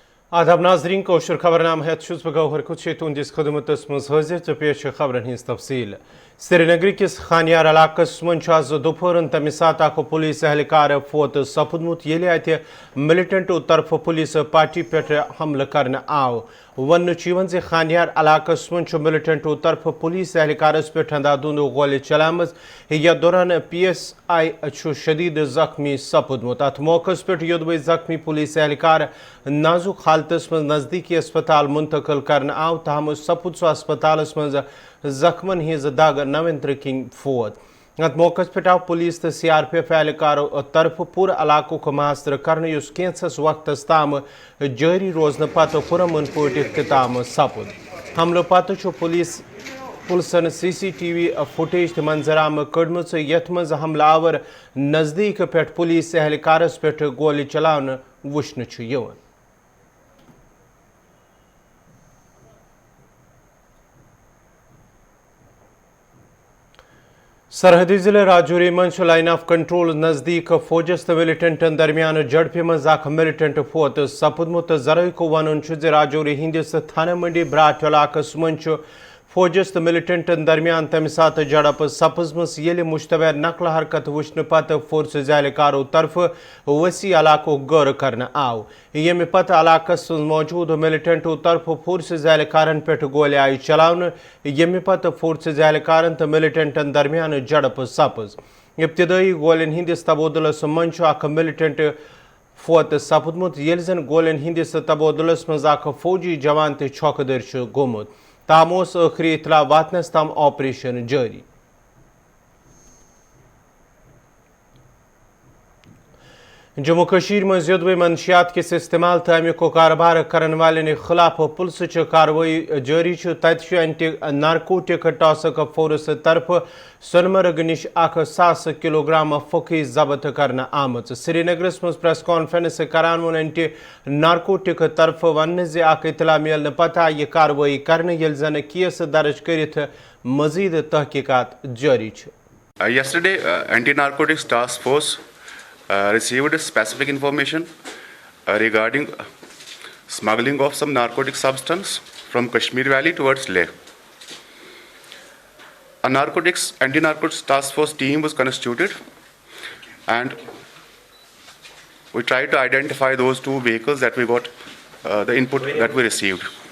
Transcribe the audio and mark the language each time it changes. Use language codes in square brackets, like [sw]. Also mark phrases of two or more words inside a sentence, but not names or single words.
[ks] آداب ناظرین کوشر خبرنامہ ہیت چھس بہ گوہر کچھ تہندس خدمتس مز حاضر تو پیش خبرن ہز تفصیل سری نگر کس خانیار علاقس من آز دوپہرن تمہ سات اخ پولیس اہلکار فوت سپدمت یل ات ملٹنٹ طرف پولیس پارٹی پہ حملہ کرنے آو ون زِ خانیار علاقس من ملٹنٹ طرف پولیس اہلکارس پہ اندھادھند گولہ چلام یتھ دوران پی ایس آئی شدید زخمی سپدمت ات موقع پہ یودوے زخمی پولیس اہلکار نازک حالتس من نزدیکی اسپتال منتقل کرنے آو تاہم سپد سہ اسپتالس من زخمن ہز دگ نوندر کن فوت ات موقع پہ آو پولیس تو سی آر پی ایف اہلکارو طرف پور علاقہ محاصرہ کرنے اس کینسس وقتس تام جاری روزن پتہ پرامن پٲٹھۍ اختتام سپد حملہ پتہ پُلسن سی سی ٹی وی فوٹیج تہ منظر کڑمژ یتھ مز حملہ آور نزدیک پہ پولیس اہلکارس پہ گولہ چلاونہ وچھنہ یوان سرحدی ضلع راجوری من لائن آف کنٹرول نزدیک فوجس تو ملٹنٹن درمیان جڑپہ مز اخ ملٹنٹ فوت سپدمت ذرائع ون راجوری ہندس تھانہ منڈی براٹ علاقس من فوجس تو ملٹنٹن درمیان تمہ سات جڑپ سپزمس یل مشتبہ نقل حرکت وچھنے پتہ فورسز اہلکارو طرف وسیع علاقہ غور کرنے آو یمہ پتہ علاقس موجود ملٹنٹو طرف فورسز اہلکارن پہ گولہ آئی چلاونہ یمہ پتہ فورسز اہلکارن تو ملٹنٹن درمیان جڑپ سپز ابتدائی گولن ہندس تبادلس من اخ ملٹنٹ فوت سپدمت یل زن گولن ہندس تبادلس مز اخ فوجی جوان تہ چھوکہ در گومت تاہم ٲخری اطلاع واتنس تام آپریشن جاری جموں کشیر من یودوے منشیات کس استعمال تو امیک کاروبار کرن والن خلاف پولیس کاروائی جاری تتہ اینٹی نارکوٹک ٹاسک فورس طرف سونمرگ نش 1,000 کلو گرام فوقی ضبط کرنے آمت سری نگرس من پریس کانفرنس کران وون اینٹی نارکوٹک طرف ون زِ اخ اطلاع ملنے پتہ یہ کاروائی کرنے یل زن کیس درج کرت مزید تحقیقات جاری [en] Yesterday, Anti-Narcotics Task Force received specific information regarding smuggling of some narcotic substance from Kashmir Valley towards Leh. A anti-narcotics task force team was constituted, and we tried to identify those two vehicles that we got, the input that we received.